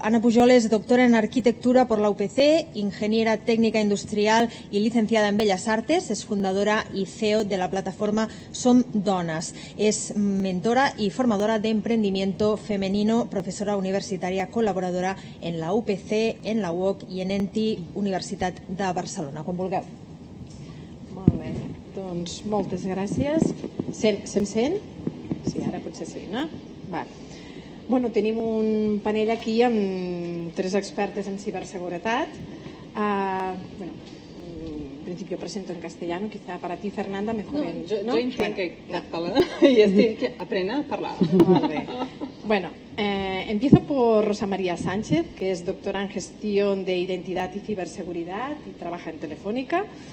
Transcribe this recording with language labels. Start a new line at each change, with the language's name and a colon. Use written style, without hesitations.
Spanish: Ana Pujol es doctora en arquitectura por la UPC, ingeniera técnica industrial y licenciada en Bellas Artes. Es fundadora y CEO de la plataforma Som Dones. Es mentora y formadora de emprendimiento femenino, profesora universitaria, colaboradora en la UPC, en la UOC y en ENTI, Universitat de Barcelona.
Catalan: Quan vulgueu. Molt bé, doncs moltes gràcies. Se'm sent? Sí, ara potser sí, no? Vale. Bueno, tenim un panel aquí amb 3 expertes en ciberseguretat.
Spanish: Bueno, en principio presento en castellano, quizá para ti, Fernanda, mejor en...
Catalan: Jo entenc català i estic que aprena a parlar.
Spanish: Vale. Bueno, empiezo por Rosa María Sánchez, que es doctora en gestión de identidad y ciberseguridad y trabaja en Telefónica.